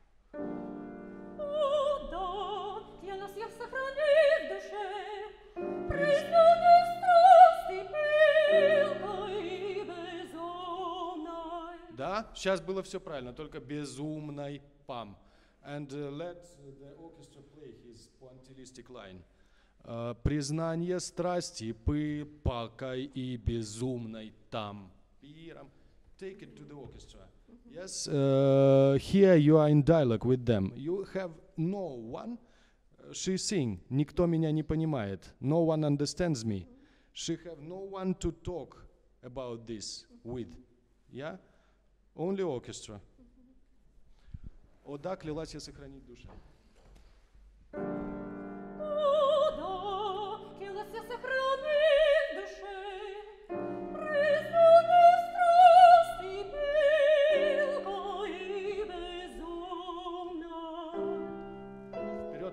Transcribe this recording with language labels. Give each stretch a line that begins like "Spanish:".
Russian: О, да, клялась я сохранить в душе признание страсти пылкой и безумной. Да, сейчас было все правильно, только безумной пам.
English: And let the orchestra play his pointillistic line.
Russian: Признание страсти пылкой и безумной там.
English: Take it to the orchestra. Yes, here you are in dialogue with them. You have no one. She sing.
Russian: Никто меня не понимает.
English: No one understands me. She have no one to talk about this with. Yeah, only orchestra.
Russian: О да, клялась я сохранить душе. О, да, клялась я сохранить в душе признание страсти пылкой и безумной.